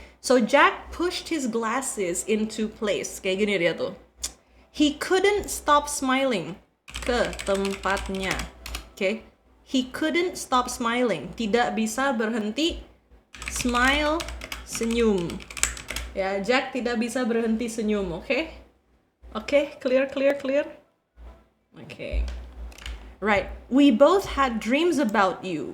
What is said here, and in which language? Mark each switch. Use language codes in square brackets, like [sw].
[en] So Jack pushed his glasses into place, [id] kayak gini dia tuh. [en] He couldn't stop smiling, [id] ke tempatnya, oke. [en] He couldn't stop smiling. [id] Tidak bisa berhenti smile, senyum. Ya, Jack tidak bisa berhenti senyum, oke? [en] Oke, clear. Oke. Right. We both had dreams about you.